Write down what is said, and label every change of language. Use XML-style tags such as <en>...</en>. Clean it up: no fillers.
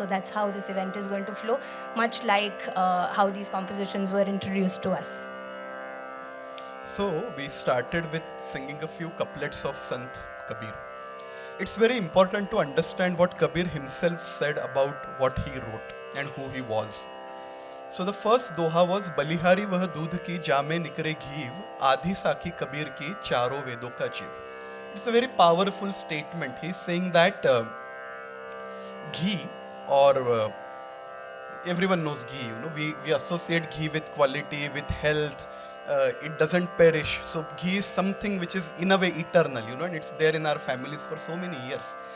<en>So that's how this event is going to flow, much like how these compositions were introduced to us. So we started with singing a few couplets of Sant Kabir. It's very important to understand what Kabir himself said about what he wrote and who he was. So the first doha was</en> <hi>बलिहारी वह दूध की जामे निकरे घीव आधी साखी कबीर की चारों वेदों का जीव.</hi> <en>It's a very powerful statement. He's saying that ghee or everyone knows ghee, we associate ghee with quality, with health. It doesn't perish. So ghee is something which is in a way eternal, and it's there in our families for so many years.</en>